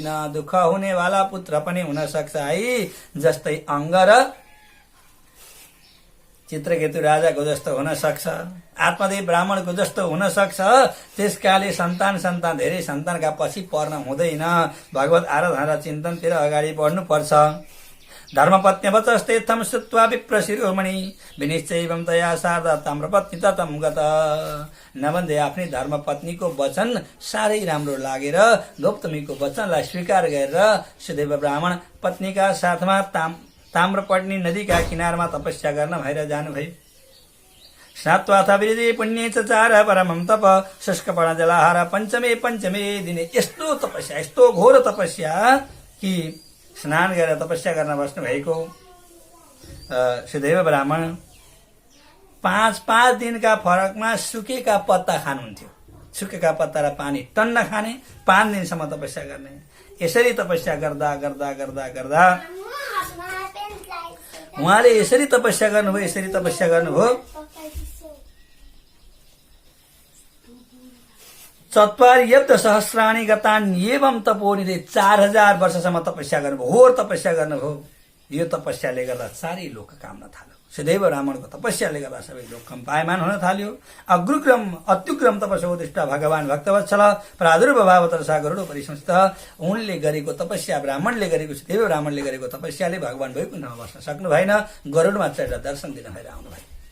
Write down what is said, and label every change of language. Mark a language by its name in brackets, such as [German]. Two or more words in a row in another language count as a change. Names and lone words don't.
[Nepali] दुःख हुनेवाला पुत्र पनि हुन सक्छ है। जस्तै अङ्ग र चित्रकेतु राजाको जस्तो हुन सक्छ, आत्मदेव ब्राह्मणको जस्तो हुन सक्छ। त्यसकाले सन्तान धेरै सन्तानका पछि पर्न हुँदैन। भगवत आराधना र चिन्तनतिर अगाडि बढ्नुपर्छ। [Sanskrit] धर्मपत्नी वचस्तेथम श्रुत्वा विप्रशिरोमणि विनिश्चयं तया सार्दा ताम्रपत्नी ततम गत। [Nepali] नभन्दै आफ्नै धर्मपत्नीको वचन साह्रै राम्रो लागेर गौतमीको वचनलाई स्वीकार गरेर सुदेव ब्राह्मण पत्नीका साथमा ताम्रपट्नी नदीका किनारमा तपस्या गर्न भएर जानुभयो। [Sanskrit] स्नात्वाथ विरजे पुण्ये चार परमं तप शुष्कपर्ण जलाहार पञ्चमे दिने। [Nepali] यस्तो तपस्या, यस्तो घोर तपस्या कि स्नान गरेर तपस्या गर्न बस्नु भएको सुदेव ब्राह्मण 5 दिनका फरकमा सुकेका पत्ता खानुहुन्थ्यो। सुकेका पत्ता र पानी टन्न खाने, 5 दिनसम्म तपस्या गर्ने। यसरी तपस्या गर्दा गर्दा गर्दा गर्दा उहाँले यसरी तपस्या गर्नुभयो। [Sanskrit] चत्वार्यब्द सहस्राणि गतान् एवं तपोनिधे [Nepali] 4000 वर्षसम्म तपस्या गर्नुभयो, घोर तपस्या गर्नुभयो। यो तपस्याले गर्दा चारै लोक काम्न थाल्यो। सदैव ब्राह्मणको तपस्याले गर्दा सबै लोक कम्पायमान हुन थाल्यो। [Sanskrit] अग्रुग्रम अत्युग्रम तपस्या दृष्टा भगवान भक्तवत्सल प्रादुर्भावतरसा गरुड परिसंस्थित। [Nepali] उनले गरेको तपस्या, ब्राह्मणले गरेको, सदैव ब्राह्मणले गरेको तपस्याले भगवान वैकुण्ठमा बस्न सक्नु भएन, गरुडमा चढेर दर्शन दिन भएर आउनु भयो।